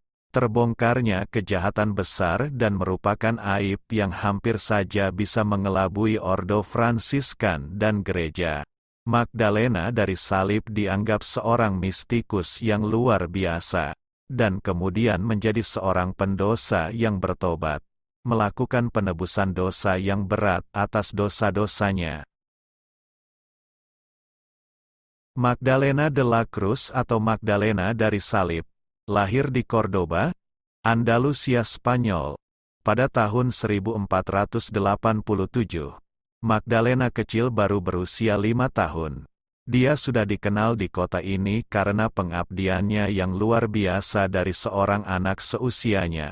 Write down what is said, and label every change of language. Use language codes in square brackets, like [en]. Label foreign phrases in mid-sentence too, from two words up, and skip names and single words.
[id] Terbongkarnya kejahatan besar dan merupakan aib yang hampir saja bisa mengelabui Ordo Fransiskan dan gereja. Magdalena dari Salib dianggap seorang mistikus yang luar biasa, dan kemudian menjadi seorang pendosa yang bertobat, melakukan penebusan dosa yang berat atas dosa-dosanya. Magdalena de la Cruz atau Magdalena dari Salib, lahir di Cordoba, Andalusia, Spanyol, pada tahun 1487. Magdalena kecil baru berusia 5 tahun. Dia sudah dikenal di kota ini karena pengabdiannya yang luar biasa dari seorang anak seusianya.